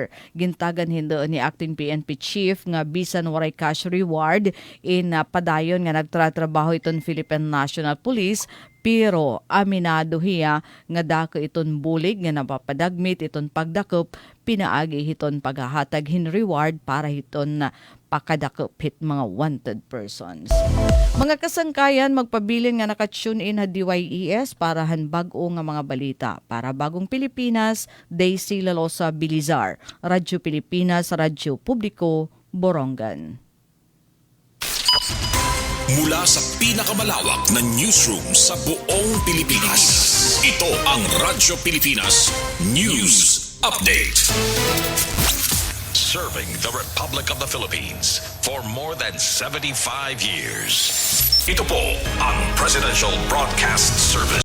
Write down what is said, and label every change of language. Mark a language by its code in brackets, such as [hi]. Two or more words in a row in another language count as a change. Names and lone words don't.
[war] Gintagan hindo ni [en] acting PNP chief [war] nga bisan waray [en] cash reward [war] in padayon nga nagtratrabaho iton Philippine National Police Pero aminado hiya nga dako iton bulig nga napapadagmit iton pagdakop pinaagi hiton paghahatag hin reward para hiton na pakadakop hit mga [en] wanted persons. [war] Mga kasangkayan magpabilin nga nakatune in ha DYES para han bag-o nga mga balita. [tl] Para Bagong Pilipinas, Daisy Lalosa Bilizar, Radyo Pilipinas, Radyo Publiko, Borongan. Mula sa pinakamalawak na newsroom sa buong Pilipinas, ito ang Radyo Pilipinas News Update. [en] Serving the Republic of the Philippines for more than 75 years. [tl] Ito po ang Presidential Broadcast Service.